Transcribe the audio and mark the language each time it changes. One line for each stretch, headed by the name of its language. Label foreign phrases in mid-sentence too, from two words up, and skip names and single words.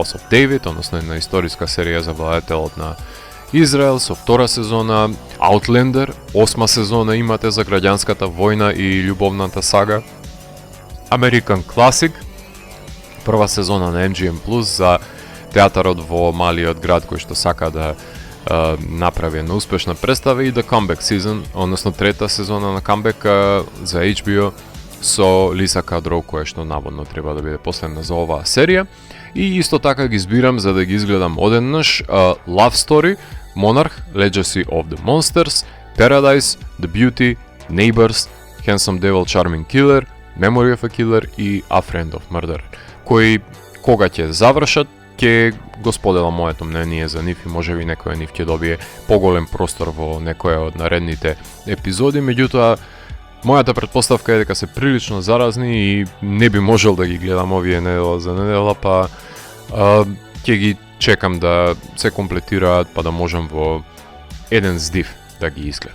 Macedonian: of David, односно една историска серија за владетелот на Израел со втора сезона, Outlander, 8 сезона имате за граѓанската војна и љубовната сага, American Classic, прва сезона на MGM+, за театарот во малиот град кој што сака да направи една успешна представа, и The Comeback Season, односно трета сезона на Comeback за HBO со Лиса Кадроу, која што наводно треба да биде последна за оваа серија. И исто така ги избирам за да ги изгледам одеднаш Love Story, Monarch, Legacy of the Monsters, Paradise, The Beauty, Neighbors, Handsome Devil, Charming Killer, Memory of a Killer и A Friend of Murder, кои кога ќе завршат ќе го споделам моето мнение за нив и можеби некој нив ќе добие поголем простор во некоја од наредните епизоди, меѓутоа мојата претпоставка е дека се прилично заразни и не би можел да ги гледам овие недела за недела, па ќе ги чекам да се комплетираат па да можам во еден здив да ги изгледам.